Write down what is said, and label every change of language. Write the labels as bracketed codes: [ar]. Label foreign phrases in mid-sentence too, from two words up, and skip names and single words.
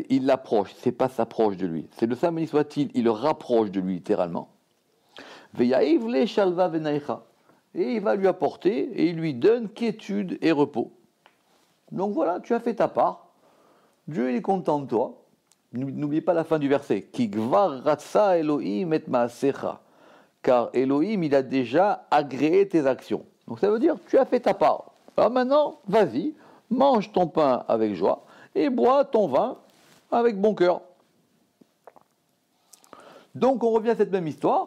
[fr] Il l'approche, c'est pas s'approche de lui. C'est le Saint béni soit-il, il le rapproche de lui littéralement. [he] ויהיב ליה שלוה ונייחא. [fr] Et il va lui apporter et il lui donne quiétude et repos. Donc voilà, tu as fait ta part. Dieu il est content de toi. N'oubliez pas la fin du verset. [he] כי כבר רצה אלהים את מעשיך. [fr] Car Elohim, il a déjà agréé tes actions. Donc ça veut dire, tu as fait ta part. Alors maintenant, vas-y, mange ton pain avec joie et bois ton vin avec bon cœur. Donc on revient à cette même histoire.